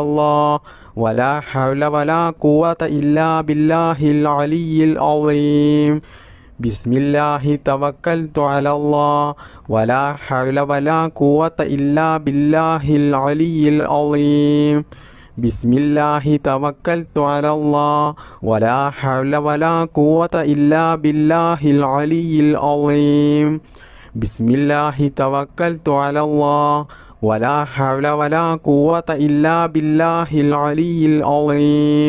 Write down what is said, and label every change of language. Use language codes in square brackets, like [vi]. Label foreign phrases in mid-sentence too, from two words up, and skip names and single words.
[ar] الله ولا حول ولا قوة إلا بالله العلي العظيم بسم الله توكلت على الله ولا حول ولا قوة إلا بالله العلي العظيم بسم الله توكلت على الله ولا حول ولا قوة إلا بالله العلي العظيم. بسم الله توكلت على الله ولا حول ولا قوة إلا بالله العلي العظيم.